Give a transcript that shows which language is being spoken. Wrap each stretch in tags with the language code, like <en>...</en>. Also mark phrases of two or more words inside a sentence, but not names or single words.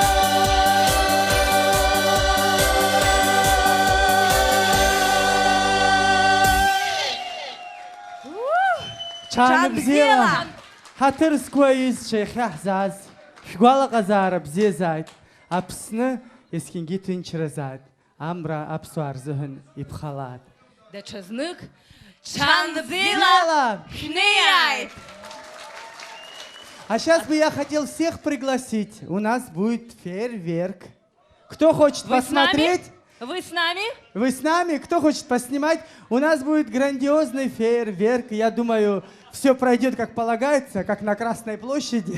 <ab>Чанбзела ҳаҭыр зқәу аҩызцәа иахьаҳзааз шәгәалаҟазаара бзиазааит. Аԥсны есқьынгьы ҭынчразааит. Амра аԥсуаа рзыҳәан иԥхалааит. Даҽазнык Чанбзела шәнеиааит!</ab> <ru>А сейчас бы я хотел всех пригласить. У нас будет фейерверк. Кто хочет Вы с нами? посмотреть? Вы с нами? Вы с нами? Кто хочет поснимать? У нас будет грандиозный фейерверк. Я думаю, все пройдет как полагается, как на Красной площади.</ru>